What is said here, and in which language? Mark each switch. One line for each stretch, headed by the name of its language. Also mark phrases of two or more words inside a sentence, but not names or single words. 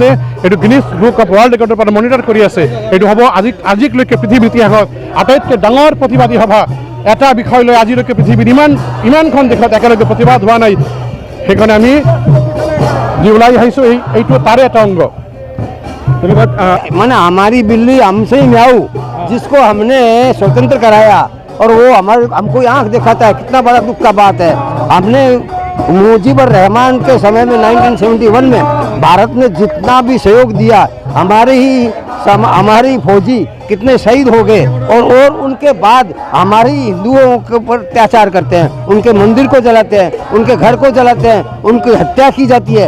Assamese: এইটো গিনিছ বুক অফ ৱৰ্ল্ড ৰেকৰ্ডৰ পৰা মনিটৰ কৰি আছে। এইটো হ'ব আজিলৈকে পৃথিৱীৰ ইতিহাসত আটাইতকৈ ডাঙৰ প্ৰতিবাদী সভা। এটা বিষয় লৈ আজিলৈকে পৃথিৱীৰ ইমানখন দেশত একেলগে প্ৰতিবাদ হোৱা নাই। সেইকাৰণে আমি যি ওলাই আহিছোঁ এইটো তাৰে এটা অংগ।
Hindi: माने हमारी बिल्ली हमसे ही म्याऊ, जिसको हमने स्वतंत्र कराया और वो हमको आंख दिखाता है, कितना बड़ा दुख का बात है। हमने मुजीबर रहमान के समय में 1971 में भारत ने जितना भी सहयोग दिया, हमारी फौजी कितने शहीद हो गए और उनके बाद हमारी हिंदुओं के ऊपर अत्याचार करते हैं, उनके मंदिर को जलाते हैं, उनके घर को जलाते हैं, उनकी हत्या की जाती है।